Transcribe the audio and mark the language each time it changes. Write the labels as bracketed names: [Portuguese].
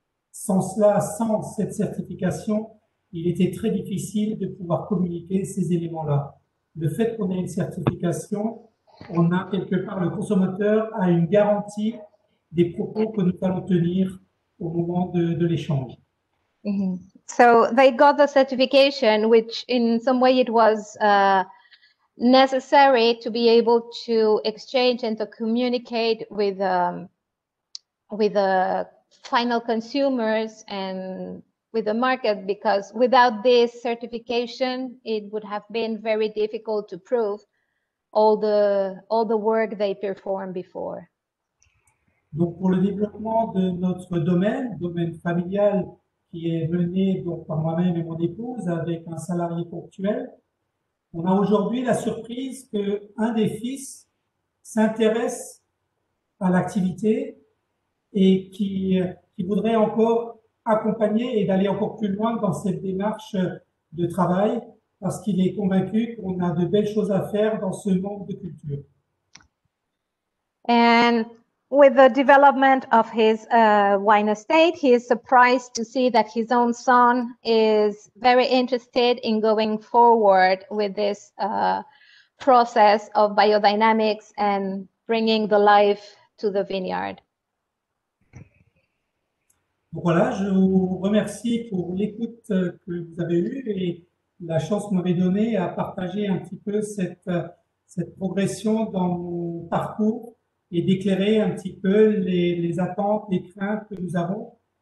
[French] Sans cela, sans cette certification, il était très difficile de pouvoir communiquer ces éléments-là. Le fait qu'on ait une certification, on a quelque part, le consommateur a une garantie des propos que nous allons tenir au moment de l'échange. Mm-hmm. [English] So they got the certification, which in some way it was necessary to be able to exchange and to communicate with the final consumers and with the market, because without this certification, it would have been very difficult to prove all the work they performed before. [French] Donc, pour le développement de notre domaine familial, qui est mené donc par moi-même et mon épouse avec un salarié ponctuel, on a aujourd'hui la surprise que un des fils s'intéresse à l'activité et qui voudrait encore accompagner et d'aller encore plus loin dans cette démarche de travail parce qu'il est convaincu qu'on a de belles choses à faire dans ce monde de culture. [English] And with the development of his wine estate, he is surprised to see that his own son is very interested in going forward with this process of biodynamics and bringing the life to the vineyard. [French] Donc voilà, je vous remercie pour l'écoute que vous avez eue et la chance que vous m'avez donnée à partager un petit peu cette progression dans mon parcours et d'éclairer un petit peu les attentes, les craintes que nous avons.